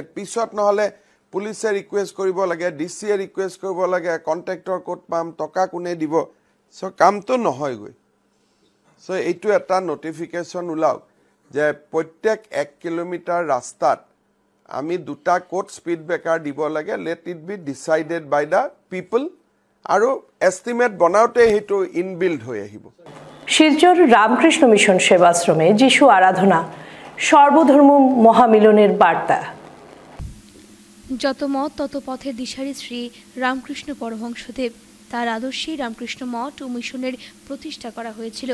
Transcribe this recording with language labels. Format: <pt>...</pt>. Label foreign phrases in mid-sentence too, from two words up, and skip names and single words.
<as>পিছত নহ'লে পুলিচে ৰিকুৱেষ্ট কৰিব লাগে, ডিচিয়ে ৰিকুৱেষ্ট কৰিব লাগে, কণ্ট্ৰেক্টৰ ক'ত পাম, টকা কোনে দিব, চ' কামটো নহয়গৈ। চ' এইটো এটা নটিফিকেশ্যন ওলাওক যে প্ৰত্যেক 1 কিলোমিটাৰ ৰাস্তাত আমি 2টা ক'ত</as> <en>speed breaker</en> <as>দিব লাগে,</as> <en>let it be decided by the people,</en> <as>আৰু এষ্টিমেট বনাওঁতে সেইটো ইনবিল্ড হৈ আহিব।</as> <bn>শিলচর রামকৃষ্ণ মিশন সেবাশ্রমে যিশু আরাধনা, সর্বধর্ম মহামিলনের বার্তা। যত মত তত পথের দিশারি শ্রী রামকৃষ্ণ পরমহংসদেব, তার আদর্শেই রামকৃষ্ণ মঠ ও মিশনের প্রতিষ্ঠা করা হয়েছিল।</bn>